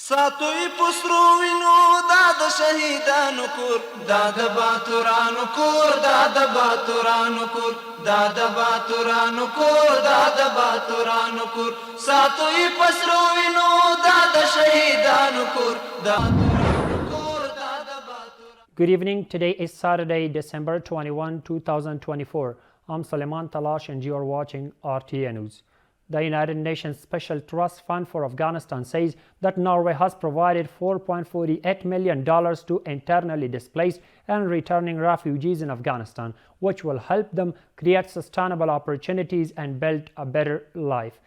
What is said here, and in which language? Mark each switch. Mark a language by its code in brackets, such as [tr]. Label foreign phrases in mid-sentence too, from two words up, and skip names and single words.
[ps] ساتوی پسرو وینو دا د شهیدانو کور دا د باتورانو کور دا د باتورانو کور دا د باتورانو کور دا د باتورانو کور ساتوی پسرو وینو دا د شهیدانو کور دا [en] Good evening. Today is Saturday, December 21, 2024. I'm Suleiman Talash and you are watching RTA News. The United Nations Special Trust Fund for Afghanistan says that Norway has provided $4.48 million to internally displaced and returning refugees in Afghanistan, which will help them create sustainable opportunities and build a better life.